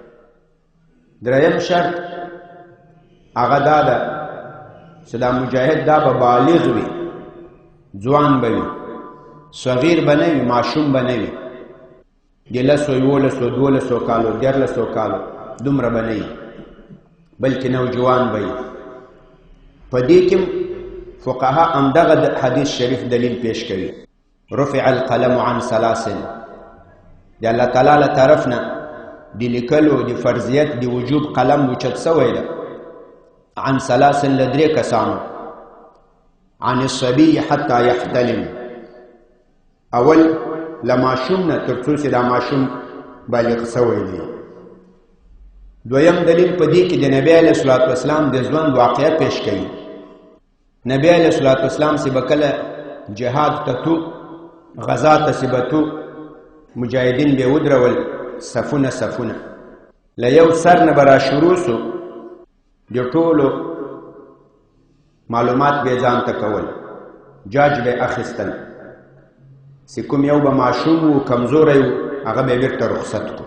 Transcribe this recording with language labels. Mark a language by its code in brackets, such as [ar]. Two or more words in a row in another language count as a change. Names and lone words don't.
[ps] دریم شرط هغه دا ده چې دا مجاهد دا به بالغ وي، ځوان به وي، صغیر به نه وي، ماشوم به نه وي، د 10 11 12 کالو 13 کالو دومره به نه وي، بلکې نوجوان به وي. په دې کې فقها همدغه حدیث شریف دلیل پیش کوي. [ar] رفع القلم عن ثلاث، [ps] د الله تعالی له طرف نه د لیکلو د فرضیت د وجوب قلم اوچت سوی ده. [ar] عن ثلاث [ps] له درې کسانو. [ar] عن الصبي حتی یحتلم، [ps] اول له ماشوم نه تر څو چې دا ماشوم بالغ سوی دی. دویم دلیل په دې کې د نبی [ar] علیه الصلاة والسلام [ps] د ژوند واقعه پیش کوي. نبی [ar] علیه الصلاة والسلام [ps] چې به کله جهاد ته تو، غزا ته چې به تو، مجاهدین به ودرول صفونه صفونه، له یو سر نه به را شروع سو، د ټولو معلومات به ځان ته کول، جاج به اخیستل، چې کوم یو به ماشوم و کمزوری و هغه به بیرته رخصت کو.